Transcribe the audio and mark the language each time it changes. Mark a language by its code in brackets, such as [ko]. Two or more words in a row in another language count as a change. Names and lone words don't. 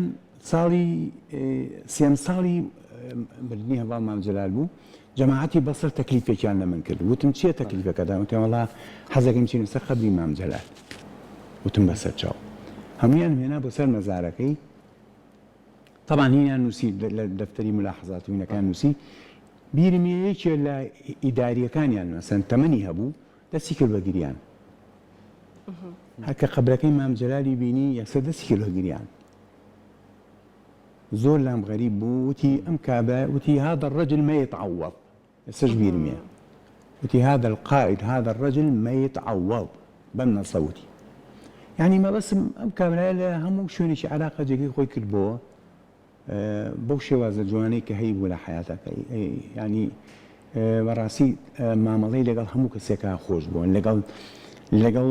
[ckb] ساڵی سێم ساڵی مردنی هەواڵ مام جەلال بوو جەماعەتی بەسەر تەکلیفێکیان لە من کرد وتم چییە تەکلیفەکەدا وتم وەڵا حەزەکەم چین سەر قەبری مام جەلال وتم بەسەر چاو هەمویان هێنا بۆ سەر مەزارەکەی طبعا هینیان نووسی لە دەفتەری ملاحەزاتوینەکان نووسی بیرمیەیەکێ لە ئیداریەکانیان مەسەن تەمەنی هەبوو دەستی کرد بە گریان هەرکە قەبرەکەی مام جەلالی بینی یەکسەر دەستی کرد بە گریان زۆر لام غەریب بوو وتی ئەم کابرا وتی [ar] هذا الرجل ما يتعوض [ckb] ئێستاش بیرمیە وتی [ar] هذا القائد هذا الرجل ما يتعوض [ckb] بەم نەسەوتی یعنی مەبەسم ئەم کابرایە لە هەموو شوێنێکی عەراقا جێگەی خۆی کردبەوە بەو شێوازە جوانەی کە هەیە بوو لە حیاتەکە ینی بەڕاستی مامەڵەی لەگەڵ هەموو کەسێکە خۆش بوون لەگەڵ